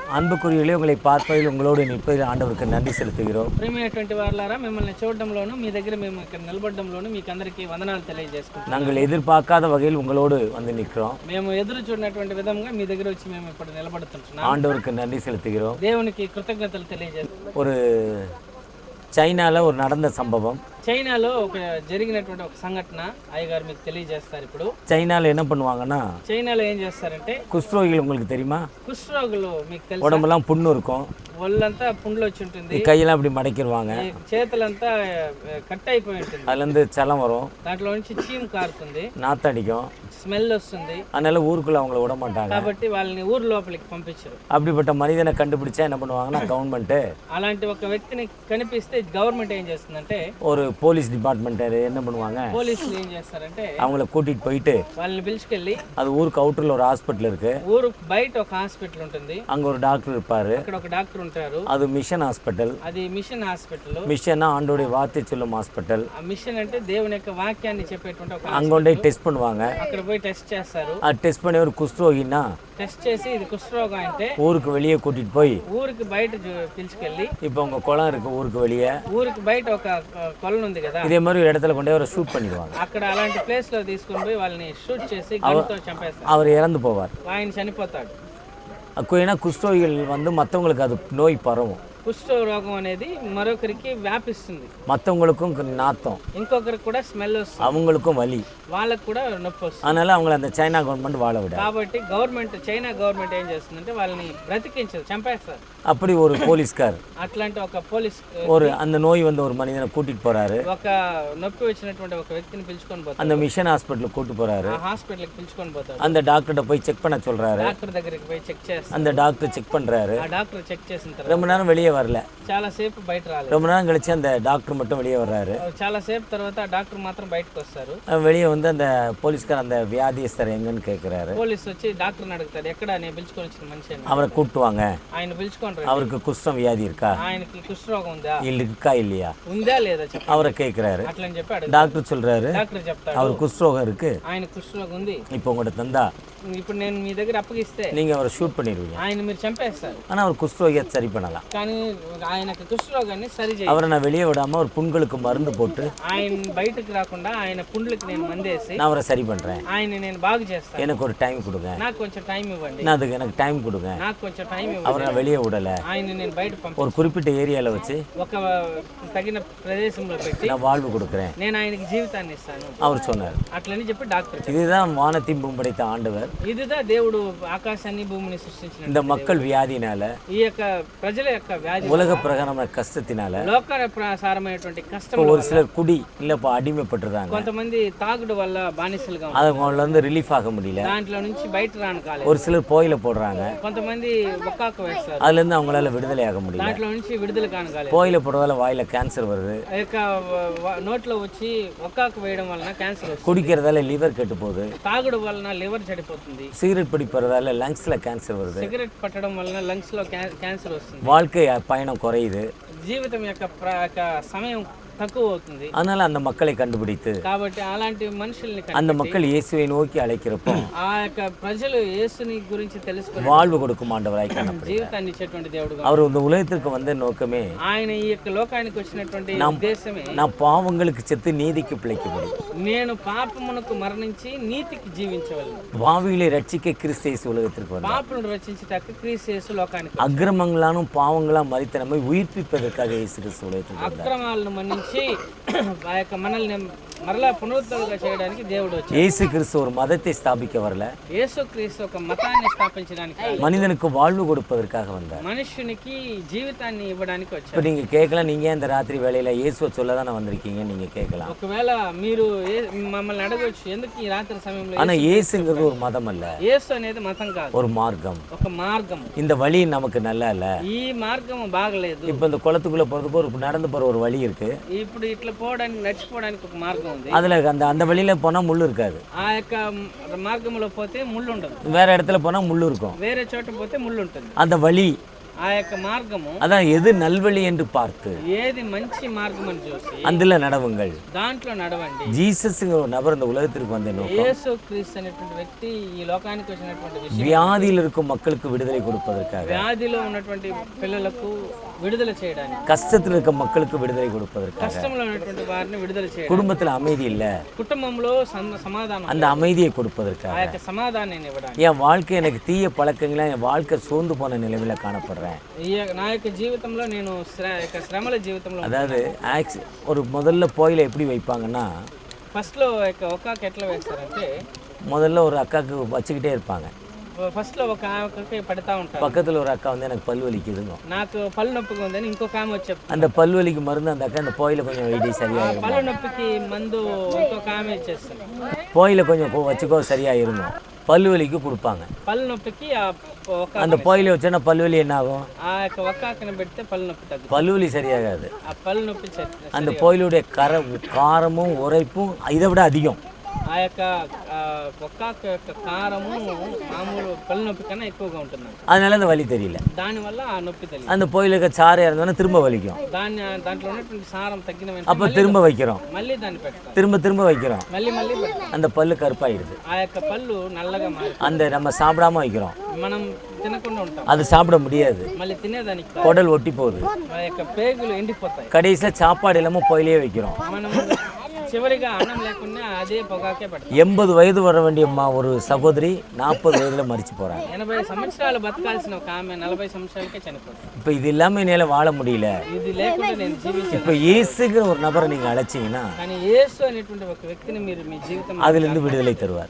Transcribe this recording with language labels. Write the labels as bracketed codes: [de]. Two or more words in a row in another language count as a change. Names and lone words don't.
[ta] அன்புக்குரியவர்களே, உங்களை பார்ப்பதில் உங்களோடு நிற்பதில் ஆண்டவருக்கு நன்றி செலுத்துகிறோம். [te] ప్రేమ 20 వారలారా మిమ్మల్ని చూడడంలోను మీ దగ్గర మేము ఇక్కడ నిలబడడంలోను మీకు అందరికీ వందనాలు తెలియజేసుకుంటున్నాం. [ta] நாங்கள் எதிர்பார்க்காத வகையில் உங்களோடு வந்து நிற்கிறோம். [te] మేము ఎదురు చూడనటువంటి విధంగా మీ దగ్గర వచ్చి మేము ఇప్పుడు నిలబడుతున్నాం. [ta] ஆண்டவருக்கு நன்றி செலுத்துகிறோம். [te] దేవునికి కృతజ్ఞతలు తెలియజేస్తున్నాం. [ta] ஒரு చైనాలో ஒரு நடந்த சம்பவம். [te] చైనాలో జరిగినటువంటి ఒక సంఘటన అయ్యగారు మీకు తెలియజేస్తారు. ఇప్పుడు [ta] చైనాలో என்ன பண்ணுவாங்கன்னா, [te] చైనాలో ఏం చేస్తారంటే [ta] குஷ்ரோகிகள் உங்களுக்கு தெரியுமா? [te] కుష్ఠరోగులు మీకు తెలుసు, [ta] உடம்பெல்லாம் புண்ணு இருக்கும், [te] ఒళ్ళంతా పుండ్లు వచ్చి ఉంటుంది, [ta] கையெல்லாம் இப்படி மடக்கிடுவாங்க, [te] ఈ చేతులంతా కట్ అయిపోయి ఉంటుంది, [ta] அதுலேருந்து சலம் வரும், [te] దాంట్లో నుంచి చీము కారుతుంది, [ta] நாத்தடிக்கும், [te] స్మెల్ వస్తుంది. [ta] அதனால ஊருக்குள்ள அவங்கள விட மாட்டாங்க. [te] కాబట్టి వాళ్ళని ఊరు లోపలికి పంపించరు. [ta] அப்படிப்பட்ட மனிதனை கண்டுபிடிச்சா என்ன பண்ணுவாங்கன்னா, கவர்மெண்ட்டு [te] అలాంటి ఒక వ్యక్తిని కనిపిస్తే గవర్నమెంట్ ఏం చేస్తుందంటే, [ta] ஒரு [en] police department [ta] என்ன பண்ணுவாங்க, [te] పోలీసులు ఏం చేస్తారంటే [ta] அவங்கள கூட்டிட்டு போயிட்டு [te] వాళ్ళని పిలుచుకెళ్ళి [ta] அது ஊருக்கு அவுட்டரில் ஒரு ஹாஸ்பிட்டல் இருக்கு, [te] ఊరు బయట ఒక హాస్పిటల్ ఉంటుంది, [ta] அங்கே ஒரு டாக்டர் இருப்பாரு, [te] అక్కడ ఒక డాక్టర్ ఉంటారు. [ta] அது [en] mission hospital. [te] అది [en] mission hospital. [ta] மிஷன்னா ஆண்டோடைய வார்த்தை சொல்லும் ஹாஸ்பிட்டல். [te] ఆ మిషన్ అంటే దేవుని యొక్క వాక్యాన్ని చెప్పేటువంటి ఒక [ta] அங்கே கொண்டு போய் டெஸ்ட் பண்ணுவாங்க. [te] అక్కడ పోయి టెస్ట్ చేస్తారు. [ta] அது டெஸ்ட் பண்ணி ஒரு குஷ்ரோகின்னா [te] టెస్ట్ చేసి ఇది కుష్ఠరోగం అంటే [ta] ஊருக்கு வெளியே கூட்டிட்டு போய், [te] ఊరికి బయట పిలుచుకెళ్ళి, [ta] இப்போ உங்க குளம் இருக்கு ஊருக்கு வெளியே, [te] ఊరికి బయట ఒక కొలను ఉంది కదా, [ta] இதே மாதிரி ஒரு இடத்துல கொண்டு போய் அவரை ஷூட் பண்ணிடுவாங்க. [te] అక్కడ అలాంటి ప్లేస్ లో తీసుకొని పోయి వాళ్ళని షూట్ చేసి గన్తో చంపేస్తారు. [ta] அவர் இறந்து போவார். [te] ఆయన చనిపోతాడు. [ta] ஏன்னா குஷ்ரோகிகள் வந்து மற்றவங்களுக்கு அது நோய் பரவும், [te] కుష్ఠ రోగం అనేది మరొకరికి వ్యాపిస్తుంది, [ta] மற்றவங்களுக்கும் நாத்தம், [te] ఇంకొకరికి కూడా స్మెల్ వస్తుంది, [ta] அவங்களுக்கும் வலி, [te] వాళ్ళకు కూడా నొప్పి వస్తుంది. [ta] அதனால அவங்கள அந்த சைனா கவர்மெண்ட் வாழ விட. [te] కాబట్టి చైనా గవర్నమెంట్ ఏం చేస్తుందంటే వాళ్ళని బ్రతికించదు, చంపేస్తారు. [ta] அப்படி ஒரு போலீஸ்கார் [te] అట్లాంటి ఒక పోలీస్ [ta] ஒரு அந்த நோய் வந்து ஒரு மனிதனை கூட்டிட்டு போறாரு, [te] ఒక నొప్పి వచ్చినటువంటి ఒక వ్యక్తిని పిలుచుకొని పోతారు, [ta] அந்த [en] mission hospital [ta] கூட்டு போறாரு. [te] ఆ హాస్పిటల్కి పిలుచుకొని పోతారు. [ta] அந்த டாக்டர்கிட்ட போய் செக் பண்ண சொல்றாரு. [te] డాక్టర్ దగ్గరికి పోయి చెక్ చేస్తారు. [ta] அந்த டாக்டர் செக் பண்றாரு. [te] ఆ డాక్టర్ చెక్ చేసిన తర్వాత [ta] ரொம்ப நேரம் வெளியே வரல, [te] చాలా సేపు బయట రాలేదు. [ta] ரொம்ப நேரம் கழிச்சு அந்த டாக்டர் மட்டும் வெளியே வர்றாரு. [te] చాలా సేపు తర్వాత ఆ డాక్టర్ మాత్రం బయటకు వస్తారు. [ta] வெளியே வந்து அந்த போலீஸ்கார் அந்த வியாதிஸ்தர் எங்கன்னு கேட்குறாரு. [te] పోలీస్ వచ్చి డాక్టర్ని అడుగుతారు, ఎక్కడ నేను పిలుచుకొని వచ్చిన మనిషి అని. [ta] அவரை கூட்டுவாங்க. [te] ఆయన పిలుచుకొని [ta] அவருக்கு குஷ்டம் வியாதி இருக்கா, [te] ఆయనకి కుష్ఠరోగం ఉందా, [ta] இருக்கா இல்லையா, [te] ఉందా లేదా చెప్పి [ta] அவரை கேட்குறாரு. [te] అట్లని చెప్పి అడుగు. [ta] டாக்டர் சொல்றாரு, [te] డాక్టర్ చెప్తాడు, [ta] அவர் குஷ்ரோகம் இருக்கு, [te] ఆయన కుష్ఠరోగం ఉంది, [ta] இப்போ உங்கள்கிட்ட தந்தா [te] ఇప్పుడు నేను మీ దగ్గర అప్పగిస్తే [ta] நீங்க அவரை ஷூட் பண்ணிடுவீங்க, [te] ఆయన మీరు చంపేస్తారు. [ta] ஆனா அவர் குஷ்ரோகியை சரி பண்ணலாம். [te] కానీ ఆయనకు కుష్ఠరోగాన్ని సరి చేయాలి. [ta] அவரை நான் வெளியே விடாம ஒரு புண்களுக்கு மருந்து போட்டு [te] ఆయన బయటకు రాకుండా ఆయన పుండ్లకి నేను మందేసి [ta] நான் அவரை சரி பண்றேன், [te] ఆయన నేను బాగు చేస్తాను, [ta] எனக்கு ஒரு டைம் கொடுங்க, [te] నాకు కొంచెం టైం ఇవ్వండి, [ta] நான் அதுக்கு எனக்கு டைம் கொடுங்க, [te] నాకు కొంచెం టైం [ta] அவரை [te] ఇవ్వండి. [ta] நான் வெளியே விடல, [te] ఆయన నేను బయట పంపి [ta] ஒரு குறிப்பிட்ட ஏரியால வச்சு [te] ఒక తగిన ప్రదేశంలో పెట్టి [ta] நான் வாழ்வு கொடுக்குறேன் [te] నేను ఆయనకి జీవితాన్ని ఇస్తాను [ta] அவர் சொன்னார். [te] అట్లని చెప్పి డాక్టర్ చెప్పారు. [ta] இதுதான் வானத்தையும் பூமி படைத்த ஆண்டவர். [te] ఇదిదా దేవుడు ఆకాశాన్ని భూమిని సృష్టించిన [ta] இந்த மக்கள் வியாதினால, [te] ఈ యొక్క ప్రజల యొక్క వ్యాధి, [ta] உலக பிரகாரமான கஷ்டத்தினால, [te] లోక ప్రసారమైనటువంటి కష్టం, [ta] ஒரு சிலர் குடி இல்ல இப்போ அடிமைப்பட்டிருக்காங்க, [te] కొంతమంది తాగుడు వల్ల బానిసలుగా [ta] அது அவங்கள வந்து ரிலீஃப் ஆக முடியல, [te] దాంట్లో నుంచి బయట రాను కాలేదు. [ta] ஒரு சிலர் போயில போடுறாங்க, [te] కొంతమంది ఒక్కాకు వేస్తారు, [ta] அதுல இருந்து அவங்களால விடுதலை ஆக முடியல, [te] దాంట్లో నుంచి విడుదల కాను కాలేదు. [ta] போயில போடுறதால வாயில கேன்சர் வருது, [te] ఆ యొక్క నోట్లో వచ్చి ఒక్కాకు వేయడం వలన క్యాన్సర్ వస్తుంది, [ta] குடிக்கிறதால லிவர் கெட்டு போகுது, [te] తాగుడు వలన లివర్ చెడిపోతుంది, [ta] சிகரெட் பிடிப்பதால லங்ஸ்ல கேன்சர் வருது, [te] సిగరెట్ పట్టడం వలన లంగ్స్ లో క్యాన్సర్ వస్తుంది, [ta] வாழ்க்கை பயணம் குறையுது, [te] జీవితం యొక్క సమయం తక్కువ అవుతుంది. [ta] அதனால அந்த மக்களை கண்டுபிடித்து [te] కాబట్టి అలాంటి మనుషుల్ని [ta] அந்த மக்கள் இயேசுவை நோக்கி அழைக்கிறப்போ [te] ఆ యొక్క ప్రజలు యేసుని గురించి తెలుసుకుని [ta] வாழ்வு கொடுக்கும் ஆண்டவராய் காணப்படுகிறார். [te] జీవితాన్ని ఇచ్చేటువంటి దేవుడుగా [ta] அவர் இந்த உலகத்திற்கு வந்த நோக்கமே, [te] ఆయన ఈ యొక్క లోకానికి వచ్చినటువంటి ఉద్దేశమే, [ta] நான் பாவங்களுக்கு செத்து நீதிக்கு பிழைக்கும்படி, [te] నేను పాపమునకు మరణించి నీతికి జీవించవలను, [ta] பாவிகளை ரட்சிக்க கிறிஸ்து இயேசு உலகத்திற்கு வந்தார். [te] పాపులను రక్షించుటకు క్రీస్తు యేసు లోకానికి [ta] அக்கிரமங்களாலும் பாவங்களாம் மரித்த நம்மை உயிர்ப்பிப்பதற்காக இயேசு கிறிஸ்து உலகத்திற்கு வந்தார். [te] అక్రమాలను మన్నించి ఆ యొక్క మనల్ని మరలా పునరుద్ధరణగా చేయడానికి దేవుడు వచ్చాడు. [ta] இயேசு கிறிஸ்து ஒரு மதத்தை ஸ்தாபிக்க வரல, [te] యేసుక్రీస్తు ఒక మతాన్ని స్థాపించడానికి, [ta] மனிதனுக்கு வாழ்வு கொடுப்பதற்காக வந்தார். [te] మనుషునికి జీవితాన్ని ఇవ్వడానికి [ta] இப்போ [te] వచ్చాడు. [ta] நீங்க கேட்கலாம், நீங்க இந்த ராத்திரி வேளையில இயேசுவை சொல்ல தானே வந்திருக்கீங்க, நீங்க கேட்கலாம். [te] ఒకవేళ మీరు మమ్మల్ని అడగవచ్చు, ఎందుకు ఈ రాత్రి సమయంలో? [ta] ஆனா இயேசுங்கிறது ஒரு மதம் அல்ல, [te] యేసు అనేది మతం కాదు, [ta] ஒரு மார்க்கம். [te] ఒక మార్గం. [ta] இந்த வழி நமக்கு நல்லா இல்ல. [te] ఈ మార్గం బాగలేదు. [ta] இப்போ இந்த குளத்துக்குள்ள போறதுக்கு ஒரு நடந்து போற ஒரு வழி இருக்கு, [te] ఇప్పుడు ఇట్లా పోవడానికి నడిచిపోవడానికి ఒక మార్గం ఉంది. [ta] அதுல அந்த வழியில போனா முள்ளு இருக்காது, [te] ఆ యొక్క మార్గంలో పోతే ముళ్ళు ఉండదు, [ta] வேற இடத்துல போனா முள்ளு இருக்கும். [te] వేరే చోట పోతే ముళ్ళు ఉంటుంది. [ta] அந்த வழி [te] ఆ ఆ యొక్క మార్గము [ta] அதான் எது நல்வழி என்று பார்த்து [te] ఏది మంచి మార్గం అని చూసి [ta] అందులో நடவுங்கள். [te] దాంట్లో నడవండి. [ta] ஜீசஸ்ங்கிற ஒரு நபர் இந்த உலகத்திற்கு வந்த நோக்கம் [te] యేసు క్రీస్తు అనేటువంటి వ్యక్తి ఈ లోకానికి వచ్చినటువంటి విషయం [ta] வியாதியில் இருக்கும் மக்களுக்கு விடுதலை கொடுப்பதற்காக, [te] వ్యాధిలో ఉన్నటువంటి పిల్లలకు విడుదల చేయడానికి, [ta] கஷ்டத்தில் இருக்க மக்களுக்கு விடுதலை கொடுப்பதற்காக, [te] కష్టంలో ఉన్నటువంటి వారిని విడుదల చేయడానికి, [ta] குடும்பத்தில் அமைதி இல்ல [te] కుటుంబంలో సమాధానం [ta] அந்த அமைதியை கொடுப்பதற்காக, [te] ఆ యొక్క సమాధానాన్ని ఇవ్వడానికి, [ta] என் வாழ்க்கை எனக்கு தீய பழக்கங்களா என் வாழ்க்கை சோர்ந்து போன நிலைமையில காணப்படுறேன். [te] నా యొక్క జీవితంలో నేను శ్రమల జీవితంలో [ta] அதாவது ஒரு முதல்ல போயில எப்படி வைப்பாங்கன்னா, [te] ఫస్ట్లో ఒక్కాకి ఎట్లా వేస్తారంటే [ta] முதல்ல ஒரு அக்காவுக்கு வச்சுக்கிட்டே இருப்பாங்க. [te] ఫస్ట్లో ఒక ఆమెకి పెడతా ఉంటారు. [ta] பக்கத்தில் ஒரு அக்கா வந்து எனக்கு பல் வலிக்குதுங்க, [te] నాకు పళ్ళు నొప్పిగా ఉందని ఇంకొక ఆమె వచ్చి [ta] அந்த பல் வலிக்கு மருந்து அந்த அக்கா அந்த போயில கொஞ்சம் வெயிட்டி சரியாயிரும், [te] పళ్ళు నొప్పికి మందు ఇంకొక ఆమె ఇచ్చేస్తుంది. [ta] போயில கொஞ்சம் வச்சுக்கோ சரியாயிருங்க, பல்லு வலிக்கு கொடுப்பாங்க. [te] పళ్ళు నొప్పికి [ta] அந்த போயில வச்சோன்னா பல்லு வலி என்ன ஆகும்? [te] ఆ యొక్క ఒక్కాకని పెడితే పళ్ళు నొప్పి తగ్గుతుంది. [ta] பல்லு வலி சரியாகாது. [te] ఆ పళ్ళు నొప్పి [ta] அந்த போயிலுடைய காரமும் உரைப்பும் இதை விட அதிகம். [te] ఆ యొక్క ఒక్కాక యొక్క కారము మామూలు పళ్ళు నొప్పి కన్నా ఎక్కువగా ఉంటుంది. [ta] அதனால அந்த வலி தெரியல. [te] దానివల్ల ఆ నొప్పి తెలియదు. [ta] அந்த போயிலுக்கு சாறு இறந்தோன்னா திரும்ப வலிக்கும். [te] దాంట్లో ఉన్నటువంటి సారం తగ్గిన [ta] அப்போ திரும்ப வைக்கிறோம், [te] మళ్ళీ దాన్ని పెడతాం, [ta] திரும்ப வைக்கிறோம், [te] మళ్ళీ పెడతాం. [ta] அந்த பல்லு கருப்பாயிடுது. [te] ఆ యొక్క పళ్ళు నల్లగా మారి [ta] அந்த நம்ம சாப்பிடாம வைக்கிறோம், [te] మనం తినకుండా ఉంటాం, [ta] அது சாப்பிட முடியாது, [te] మళ్ళీ తినేదానికి [ta] குடல் ஒட்டி போகுது, [te] ఆ యొక్క పేగులు ఎండిపోతాయి. [ta] கடைசியில் சாப்பாடு இல்லாமல் போயிலே வைக்கிறோம். [te] మనం చివరిగా అన్నం లేకుండా అదే పొగాకే పెడతాం. [ta] 80 వయது வர வேண்டிய ஒரு சகோதரி 40 வயதுல மரிச்சு போறாங்க. [te] 80 సంవత్సరాలు బతకాల్సిన ఒక ఆమె 40 సంవత్సరాలకే చనిపోతుంది. [ta] இப்போ இது இல்லாமல் என்னால் வாழ முடியல. [te] ఇది లేకుండా నేను జీవించలేను. [ta] இப்போ இயேசுங்கிற ஒரு நபரை நீங்கள் அழைச்சிங்கன்னா [te] కానీ యేసు అనేటువంటి ఒక వ్యక్తిని మీరు మీ జీవితంలో [ta] அதிலிருந்து விடுதலை தருவார்.